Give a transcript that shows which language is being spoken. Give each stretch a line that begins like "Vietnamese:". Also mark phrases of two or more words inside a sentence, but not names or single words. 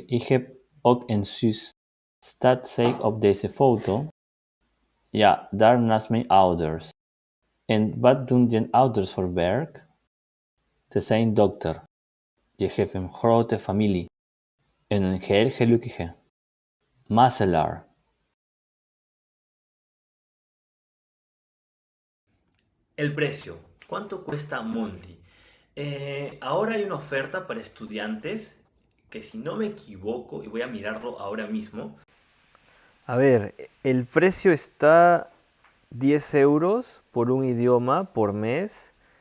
Dutch: Ik heb ook een zus. Staat zij op deze foto? Ja, daar naast mijn ouders. En wat doen je ouders voor werk? Ze zijn dokter. Je hebt een grote familie. En een heel gelukkige. Masselaar.
Spanish: El precio. ¿Cuánto cuesta Mondly? Ahora hay una oferta para estudiantes que, si no me equivoco, y voy a mirarlo ahora mismo. A ver, el precio está 10 euros por un idioma por mes.